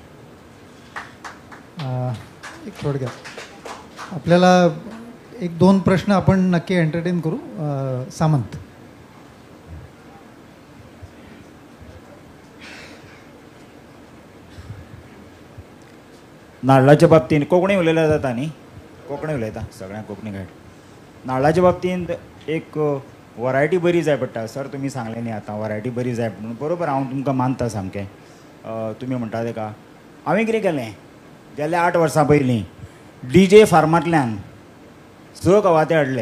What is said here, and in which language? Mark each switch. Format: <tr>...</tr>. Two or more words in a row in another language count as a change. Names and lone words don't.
<mr>एक थोडक्यात आपल्याला 1-2 प्रश्न आपण नक्की एंटरटेन करू. सामंत.</mr> <kok>नारळाच्या बाबतीत कोंकणी उलयल्या जाता न्ही? कोंकणी उलयता सगळ्यांक कोंकणी कळटा. नारळाच्या बाबतींत एक वरायटी बरी जाय पडटा. सर तुमी सांगलें न्ही आतां वरायटी बरी जाय म्हणून. बरोबर, हांव तुमकां मानता सामकें. तुमी म्हणटा तेका हांवें कितें केलें गेल्या 8 वर्सां पयलीं DJ फार्मांतल्यान 6 कवाथे हाडले.</kok>